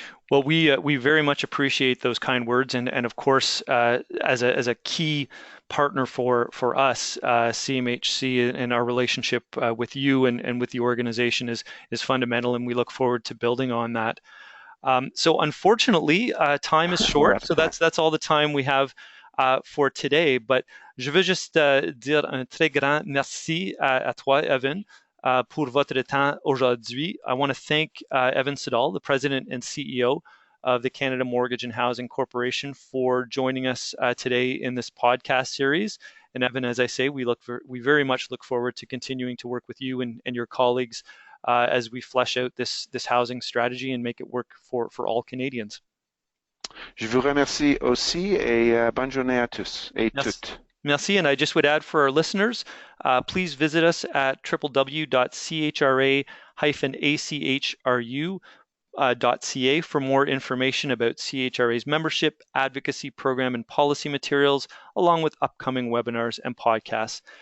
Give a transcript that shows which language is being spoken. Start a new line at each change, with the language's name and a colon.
English: Well, we very much appreciate those kind words, and of course, as a key partner for us, CMHC and our relationship with you and with the organization is fundamental, and we look forward to building on that. So unfortunately, time is short, so that's all the time we have for today.
French: But je veux juste dire un très grand merci à toi, Evan, pour votre temps aujourd'hui.
English: I want to thank Evan Siddall, the President and CEO of the Canada Mortgage and Housing Corporation, for joining us today in this podcast series. And Evan, as I say, we very much look forward to continuing to work with you and your colleagues as we flesh out this housing strategy and make it work for all Canadians.
French: Je vous remercie aussi, et bonne journée à tous et toutes.
English: Merci, and I just would add for our listeners, please visit us at www.chra-achru.ca for more information about CHRA's membership, advocacy program, and policy materials, along with upcoming webinars and podcasts.